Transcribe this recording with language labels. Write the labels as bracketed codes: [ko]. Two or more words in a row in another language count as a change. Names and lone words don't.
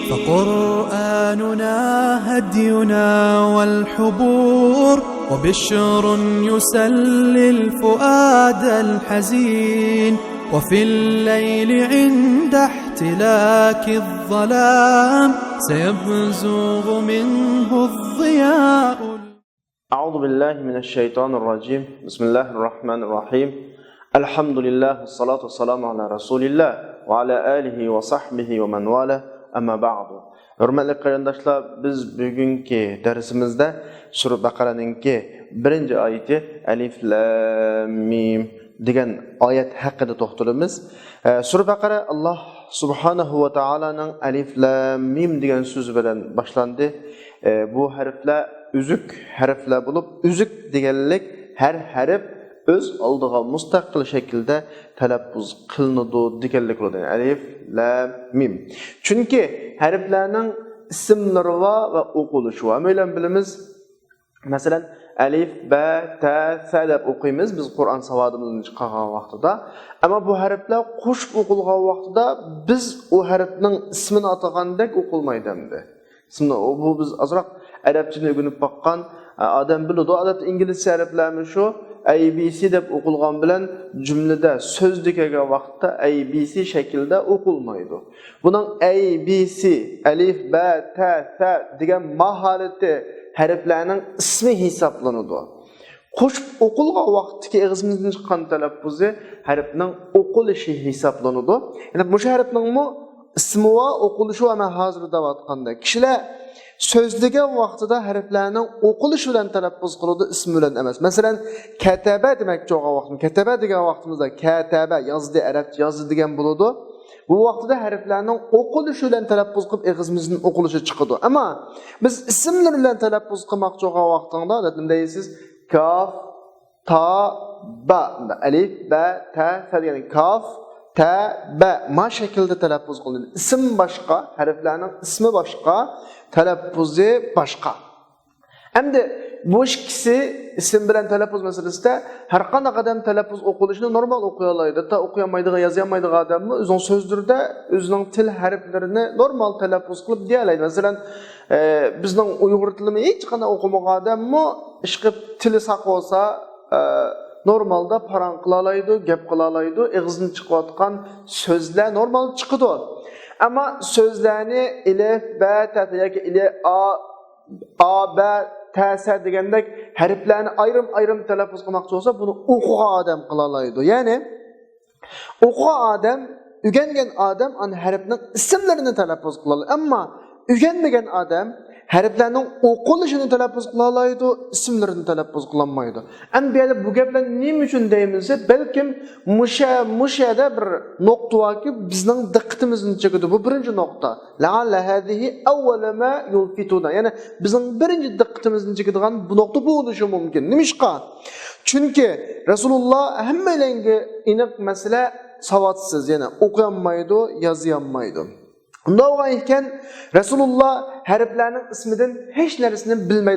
[ar] فقرآننا هدينا والحبور وبشر يسلي الفؤاد الحزين وفي الليل عند احتلاك الظلام سيبزغ منه الضياء. أعوذ بالله من الشيطان الرجيم. بسم الله الرحمن الرحيم. الحمد لله والصلاة والسلام على رسول الله وعلى آله وصحبه ومن والاه. أما بعد. [uz] Hurmatli qarindoshlar, biz bugungi darsimizda Sura Baqaraning-ki 1-oyati Alif Lam Mim degan oyat haqida to'xtalamiz. Sura Baqara Alloh subhanahu va taolaning Alif Lam Mim degan so'zi bilan boshlandi. Bu harflar uzuk harflar bo'lib, uzuk deganlik har harf öz oldiga mustaqil shaklda talaffuz qilinadi deganlik bo'ladi. Alif, lam, mim. Chunki harflarning ismlari va o'qilishi va bilan bilamiz. Masalan, alif, ba, ta, sa deb o'qiymiz biz Qur'on savodimizdan chiqqan vaqtida. Ammo bu harflar qo'shib o'qilgan vaqtida biz o harfning ismini atagandek o'qilmaydi endi. Ismini bu biz azroq arabchani o'rganib boqqan odam biladi. Odatda inglizcha harflarmi shu ABC deb o'qilgan bilan jumlada so'zda kelgan vaqtda ABC shaklda o'qilmaydi. Buning ABC, alif, ba, ta, sa degan maholati harflarning ismi hisoblanadi. Qo'shib o'qilgan vaqtdagi og'zimizdan chiqqan talaffuzi harfning o'qilishi hisoblanadi. Ya'ni bu harfning ismi va o'qilishi va men hozir deyotganda kishilar so'zlagan vaqtida harflarning o'qilishi bilan talaffuz qiladi, ismi bilan emas. Masalan, kataba demoqchi bo'lgan vaqtda, kataba degan vaqtimizda kataba yozdi, arabcha yozdi degan bo'ladi. Bu vaqtida harflarning o'qilishi bilan talaffuz qilib og'zimizdan o'qilishi chiqadi. Ammo biz ismlar bilan talaffuz qilmoqchi bo'lgan vaqtda nima deysiz? Kaf, ta, ba, alif, ba, ta, sa degan kaf, ta, ba ma shaklda talaffuz qilinadi. Ism boshqa, harflarning ismi boshqa, talaffuzi boshqa. Endi bu ikkisi ism bilan talaffuz masalasida har qanday odam talaffuz o'qilishini normal o'qiy oladi. Ta o'qiy olmaydigan, yoza olmaydigan odammi o'zining so'zlarida o'zining til harflarini normal talaffuz qilib deya oladi. Masalan, bizning Uyg'ur tilini hech qanday o'qimagan odammi ishqib tili saq bo'lsa normalda paran qila oladi, gap qila oladi, og'zidan chiqayotgan so'zlar normal chiqadi. Ammo so'zlarni alif, ba, ta yoki a, ba, ta, sa degandek harflarni ayrim talaffuz qilmoqchi bo'lsa, buni o'qigan odam qila oladi. Ya'ni o'qigan odam, o'rgangan odam an harfning ismlarini talaffuz qila oladi. Ammo o'rganmagan odam harflarning o'qilishini talaffuz qila oladi, ismlarini talaffuz qila olmaydi. Endi bu gaplar nima uchun deymiz? Balkim mushada bir nuqta borki, bizning diqqatimizni chekadi. Bu birinchi nuqta. [ar] لعل هذه أول ما يلفتنا. [uz] Ya'ni bizning birinchi diqqatimizni chekadigan bu nuqta bo'lishi mumkin. Nimishqa? Chunki Rasululloh hammalarga aniq masala savodsiz, ya'ni o'qiy olmaydi, yoza olmaydi. Undan ekan Rasululloh harflarning ismidan hech narsani bilmaydi.